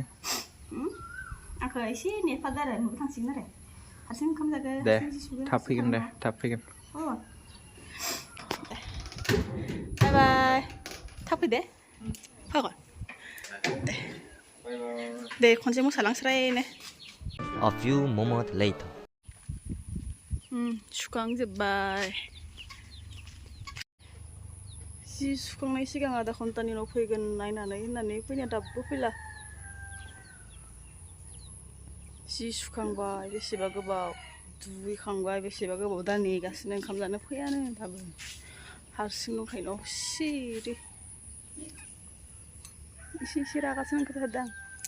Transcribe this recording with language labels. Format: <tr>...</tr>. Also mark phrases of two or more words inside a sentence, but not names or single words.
<brx>आंखौ एसे नेफादो आरो न'बो थांसिगोन आरो हारसिं ओंखाम जागोन दे थाब फैगोन दे थाब फैगोन बाय बाय थाब फै दे फागोन दे खनसे मोसालांस्रायनो</brx> <en>A few moments later</en> <brx>सुखांजोब्बाय जि सुखांनाय सिगां आधा घन्टानि उनाव फैगोन नायनानै होननानै फैनाया दाबो फैला जि सुखांबाय बेसेबा गोबाव दुगैखांबाय बेसेबा गोबाव दा नेगासिनो ओंखाम जानो फैयानो दाबो हारसिं दंखायो न' सिरि एसे रागासो ओंखारथारदों आं</brx>